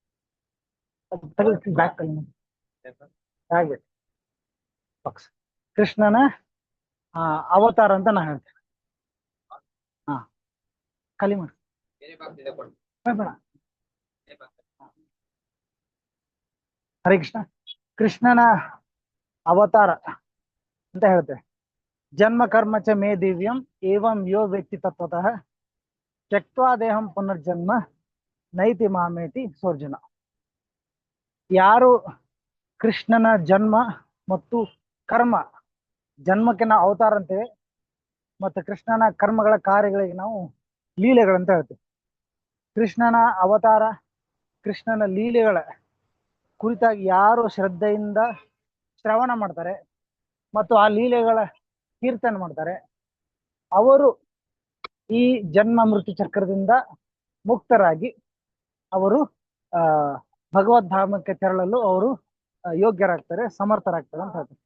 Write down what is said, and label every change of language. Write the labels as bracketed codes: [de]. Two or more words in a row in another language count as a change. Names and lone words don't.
[kn] ಕೃಷ್ಣನ ಅವತಾರ ಅಂತ ನಾ ಹೇಳ್ತೇನೆ. ಖಾಲಿ ಮಾಡಿ. ಹರೇ ಕೃಷ್ಣ. ಕೃಷ್ಣನ ಅವತಾರ ಅಂತ ಹೇಳ್ತೇವೆ. [sa] ಜನ್ಮ ಕರ್ಮ ಚ ಮೇ ದಿವ್ಯಂ ಏವಂ ಯೋ ವ್ಯಕ್ತಿ ತತ್ವತಃ ತ್ಯಕ್ತ್ವಾ ದೇಹಂ ಪುನರ್ಜನ್ಮ ನೈತಿ ಮಾಮೇತಿ ಸೋರ್ಜುನ. [kn] ಯಾರು ಕೃಷ್ಣನ ಜನ್ಮ ಮತ್ತು ಕರ್ಮ, ಜನ್ಮಕ್ಕೆ ನಾವು ಅವತಾರ ಅಂತೇವೆ, ಮತ್ತು ಕೃಷ್ಣನ ಕರ್ಮಗಳ ಕಾರ್ಯಗಳಿಗೆ ನಾವು ಲೀಲೆಗಳಂತ ಹೇಳ್ತೇವೆ. ಕೃಷ್ಣನ ಅವತಾರ, ಕೃಷ್ಣನ ಲೀಲೆಗಳ ಕುರಿತಾಗಿ ಯಾರು ಶ್ರದ್ಧೆಯಿಂದ ಶ್ರವಣ ಮಾಡ್ತಾರೆ ಮತ್ತು ಆ ಲೀಲೆಗಳ ಕೀರ್ತನೆ ಮಾಡ್ತಾರೆ, ಅವರು ಈ ಜನ್ಮ ಮೃತ್ಯು ಚಕ್ರದಿಂದ ಮುಕ್ತರಾಗಿ ಅವರು ಭಗವದ್ಧಾಮಕ್ಕೆ ತೆರಳಲು ಅವರು ಯೋಗ್ಯರಾಗ್ತಾರೆ, ಸಮರ್ಥರಾಗ್ತಾರೆ ಅಂತ ಹೇಳ್ತಾರೆ.